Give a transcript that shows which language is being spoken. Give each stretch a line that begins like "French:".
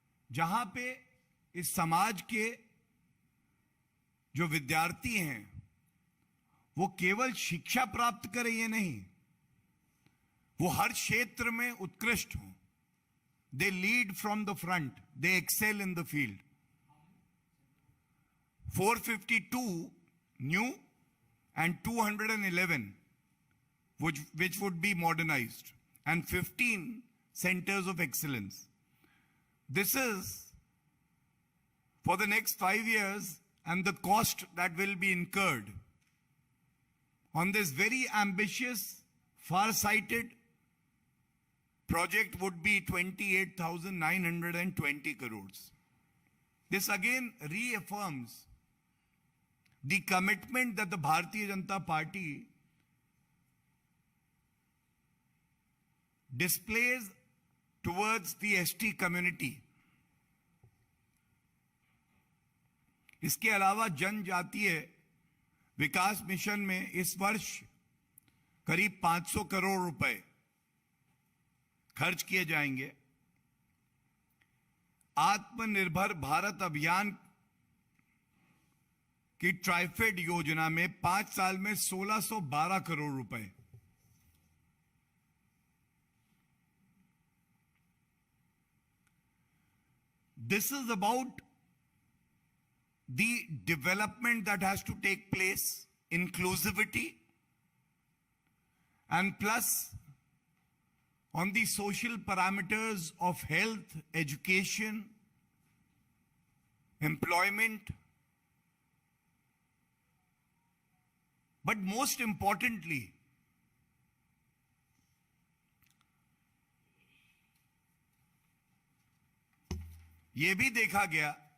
Hindi: जहां पे इस समाज के जो विद्यार्थी हैं वो केवल शिक्षा प्राप्त करें ये नहीं, वो हर क्षेत्र में उत्कृष्ट हों।
English: They lead from the front, they excel in the field. 452 new and 211 which would be modernized, and 15 centers of excellence. This is for the next 5 years, and the cost that will be incurred on this very ambitious, far-sighted project would be 28,920 crores. This again reaffirms the commitment that the Bharatiya Janata Party displays towards the ST community.
Hindi: इसके अलावा जनजातीय विकास mission में इस वर्ष करीब 500 करोड़ रुपए खर्च किए जाएंगे। आत्मनिर्भर भारत अभियान की ट्राइफेड योजना में 5 साल में 1612 करोड़ रुपए।
English: This is about the development that has to take place, inclusivity, and plus on the social parameters of health, education, employment. But most importantly,
Hindi: ये भी देखा गया